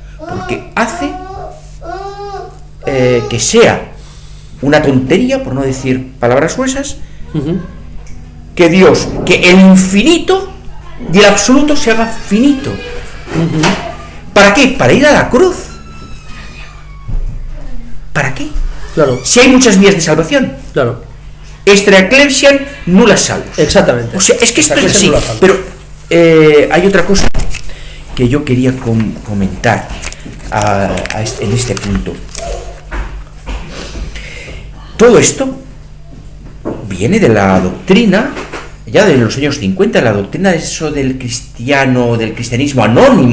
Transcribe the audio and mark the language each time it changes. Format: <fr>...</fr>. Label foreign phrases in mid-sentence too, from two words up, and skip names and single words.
<es>porque hace que sea una tontería, por no decir palabras gruesas, que Dios, que el infinito y el absoluto se haga finito. ¿Para qué? Para ir a la cruz. ¿Para qué? Claro. Si hay muchas vías de salvación. Claro.</es> <la>Extra ecclesiam nulla salus.</la> <es>Exactamente. O sea, es que esto</es> <la>Extra</la> <es>es así.</es> <la>ecclesiam nulla salus.</la> <es>Pero hay otra cosa que yo quería comentar en este punto. Todo esto viene de la doctrina, ya de los años 50, la doctrina de eso del cristianismo anónimo.</es>